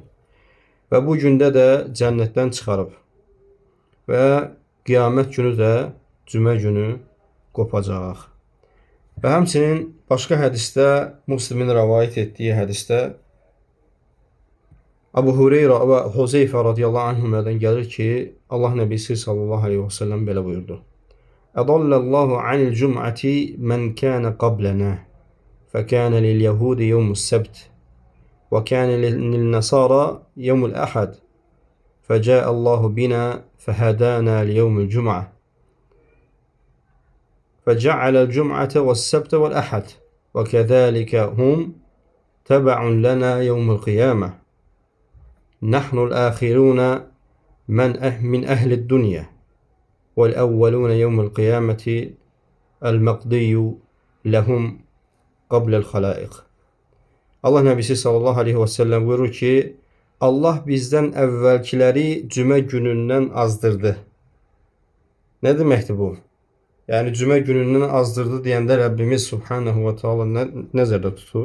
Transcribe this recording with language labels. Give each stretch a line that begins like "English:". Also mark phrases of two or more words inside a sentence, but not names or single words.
Azerbaijani: Və bu gündə də cənnətdən çıxarıb. Və qiyamət günü də cümə günü qopacaq. Və həmçinin başqa hədisdə, Müslimin rivayet etdiyi hədisdə Abu Hureyra və Huzeyfə
Arabic: رضي الله عنهم
Azerbaijani: gəlir ki, Allah Nəbisi
Arabic: صلى الله عليه وسلم
Azerbaijani: belə buyurdu:
Arabic: أضل الله عن الجمعة من كان قبلنا فكان لليهود يوم السبت وكان للنصارى يوم الأحد فجاء الله بنا فهدانا ليوم الجمعة فجعل الجمعة والسبت والأحد وكذلك هم تبع لنا يوم القيامة نحن الآخرون من أهل الدنيا وَالْأَوَّلُونَ يَوْمُ الْقِيَامَةِ الْمَقْضِيُّ لَهُمْ قَبْلَ الْخَلَائِقِ.
Azerbaijani: Allah Nəbisi
Arabic: صلى الله عليه وسلم
Azerbaijani: buyurur ki, Allah bizdən əvvəlkiləri cümə günündən azdırdı. Nə deməkdir bu? Yəni cümə günündən azdırdı deyəndə Rəbbimiz
Arabic: سبحانه وتعالى
Azerbaijani: nəzərdə tutur?